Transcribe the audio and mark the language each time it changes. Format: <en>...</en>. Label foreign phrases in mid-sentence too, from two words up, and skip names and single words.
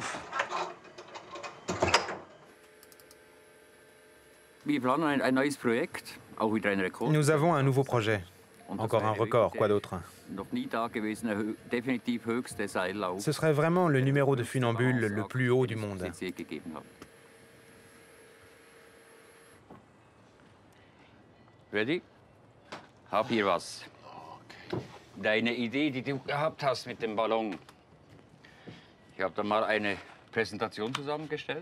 <fr>Nous avons un nouveau projet. Encore un record, quoi d'autre? Ce serait vraiment le numéro de funambule le plus haut du monde. Ready?</fr> <de>Hab hier was. Deine Idee, die du gehabt hast mit dem Ballon. Ich habe da mal eine Präsentation zusammengestellt.</de>